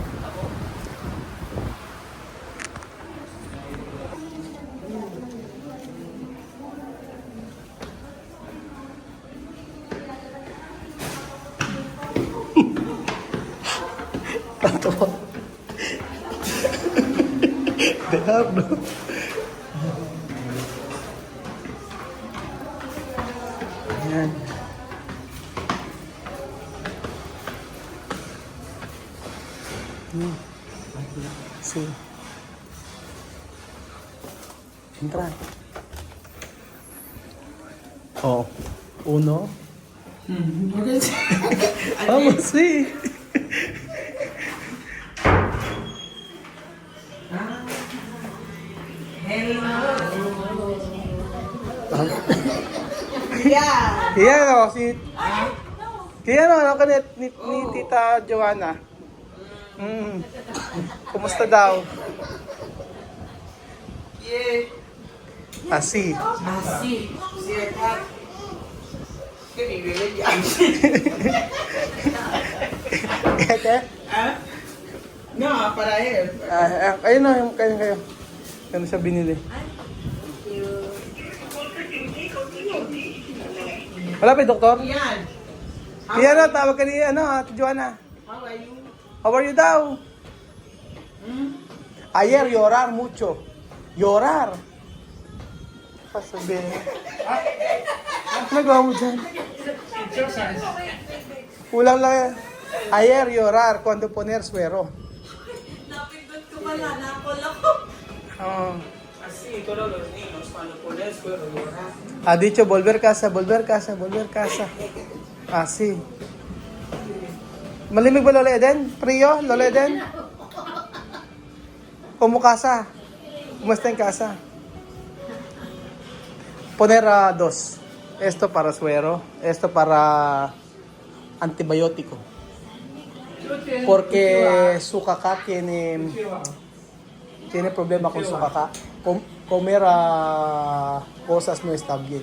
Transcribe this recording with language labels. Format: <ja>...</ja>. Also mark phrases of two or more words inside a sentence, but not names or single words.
<tl>Tanto po.</tl> <es>Diablo.</es> <tl>Ayan.</tl> <es>Sí. Entra. Uno. Vamos, sí.</es> <tl>Kaya ano ka ni Tita Joanna? Kumusta daw?</tl> <es>Así. ¿Qué nivel ya? No, para él.</es> <tl>Ayun na, kayo. Ano siya binili? Wala pa doktor? Yan. Kaya tawag ka ni Ate Joanna.</tl> <en>How are you? How are you daw?</en> <es>Ayer llorar mucho. Llorar.</es> <tl>Pasabi. Ano nagawa mo dyan? Kulang lang yan.</tl> <es>Ayer llorar cuando poner suero.</es> <tl>Napindot ko pala, nakol ako.</tl> <es>Así, todos los niños, cuando pones suero, lloran. Ha dicho, volver casa. Así.</es> <tl>Malimig ba Lola Eden? Frio, Lola Eden?</tl> <es>Como casa?</es> <tl>Kumusta yung casa?</tl> <es>poner dos. Esto para suero, esto para antibiótico. Porque su caca tiene problema con su caca. Comer cosas no está bien.</es>